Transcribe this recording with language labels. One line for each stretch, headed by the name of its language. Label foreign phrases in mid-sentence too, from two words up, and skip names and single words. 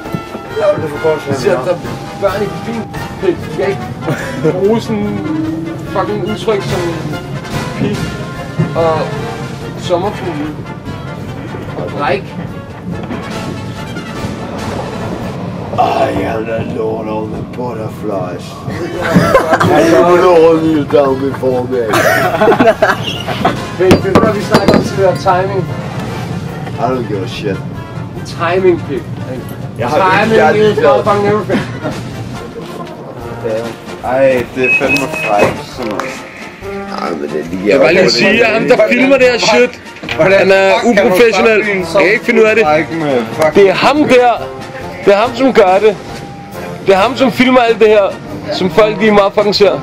Danish: Ja, det får koster Jeg siger, at der er børn i fint. Du skal ikke bruge sådan fucking udtryk som pik og sommerfugle. Rik.
English: I am the lord of the butterflies. I am lord kneel down before me.
Danish: Pik, det er når vi snakker om til det timing.
English: I don't give a shit. Timing,
Danish: Pik. Jeg har
English: timing is motherfucking everything.
Danish: Ej, det er fandme frækt, sådan noget. Ej, men det er lige... Jeg vil bare lige sige, at ham der filmer det her shit, han er uprofessionel. Jeg kan ikke finde ud af det. Det er ham der. Det er ham, som gør det. Det er ham, som filmer alt det her, som folk lige meget fucking ser.